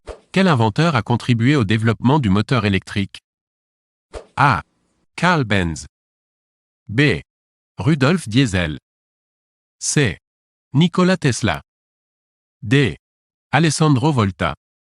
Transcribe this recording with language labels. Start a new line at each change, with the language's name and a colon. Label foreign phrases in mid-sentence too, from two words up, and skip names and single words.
French: Quel inventeur a contribué au développement du moteur électrique? A. Carl Benz. B. Rudolf Diesel. C. Nikola Tesla. D. Alessandro Volta.